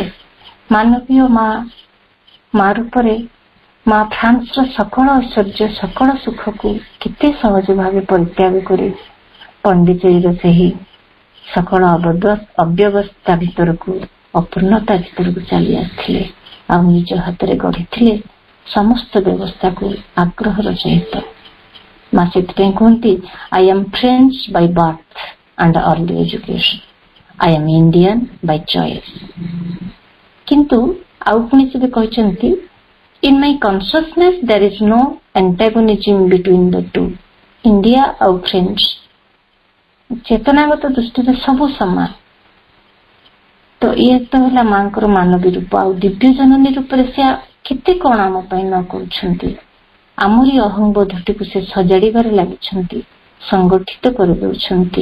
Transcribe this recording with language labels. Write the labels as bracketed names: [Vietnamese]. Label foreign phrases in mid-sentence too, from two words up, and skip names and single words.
[Odia] ମାନବୀୟ ମା ରୂପରେ ମା ଫ୍ରାନ୍ସର ସକଳ ଐଶ୍ୱର୍ଯ୍ୟ ସକଳ ସୁଖକୁ କେତେ ସହଜ ଭାବେ ପରିତ୍ୟାଗ କରି ପଣ୍ଡିଚେରୀର ସେହି ସକଳ ଅବ୍ୟବସ୍ଥା ଭିତରକୁ, ଅପୂର୍ଣ୍ଣତା ଭିତରକୁ ଚାଲି ଆସିଥିଲେ, ଆଉ ନିଜ ହାତରେ ଗଢିଥିଲେ ସମସ୍ତ ବ୍ୟବସ୍ଥାକୁ ଆଗ୍ରହର ସହିତ। ମା ସେଥିପାଇଁ କୁହନ୍ତି, [English] I am French by birth and early education. I am Indian by choice. [Odia] କିନ୍ତୁ ଆଉ ପୁଣି ସେ କହିଛନ୍ତି, [English] in my consciousness there is no antagonism between the two. [Odia] ଇଣ୍ଡିଆ ଆଉ ଫ୍ରେଞ୍ଚ ଚେତନାଗତ ଦୃଷ୍ଟିରେ ସବୁ ସମାନ। ତ ଇଏ ତ ହେଲା ମାଙ୍କର ମାନବୀ ରୂପ। ଆଉ ଦିବ୍ୟ ଜନନୀ ରୂପରେ ସେ କେତେ କଣ ଆମ ପାଇଁ ନ କରୁଛନ୍ତି। ଆମରି ଅହଂବୋଧଟିକୁ ସେ ସଜାଡ଼ିବାରେ ଲାଗିଛନ୍ତି, ସଂଗଠିତ କରିଦେଉଛନ୍ତି।